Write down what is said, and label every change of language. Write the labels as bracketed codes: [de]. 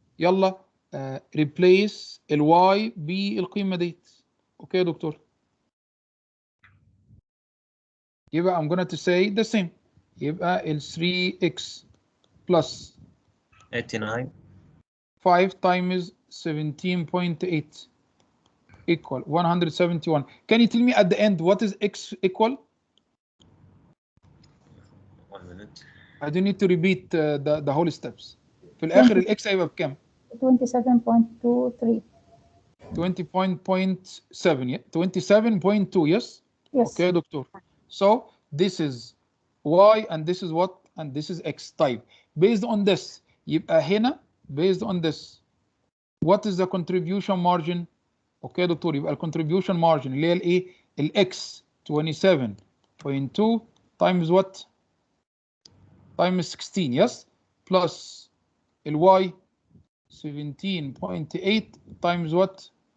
[ar] يلا replace ال y بالقيمة ديت. اوكي يا دكتور. [en] يبقى I'm going to say the same. يبقى ال 3x plus 89 5 times 17.8 equal 171. Can you tell me at the end what is x equal? 1 minute. I don't need to repeat the whole steps. [ar] في الآخر الاكس هيبقى بكام؟ 27.23. [en] 20.7 27.2 yes? Yes. Okay doctor. So this is y and this is what? And this is x. طيب based on this [ar] يبقى هنا [en] based on this what is the contribution margin? [ar] اوكي يا دكتور. يبقى الكونتريبيوشن مارجن اللي هي الايه؟ الاكس 27.2 [en] times what؟ times 16 yes plus [ar] الواي 17.8 [en] times what?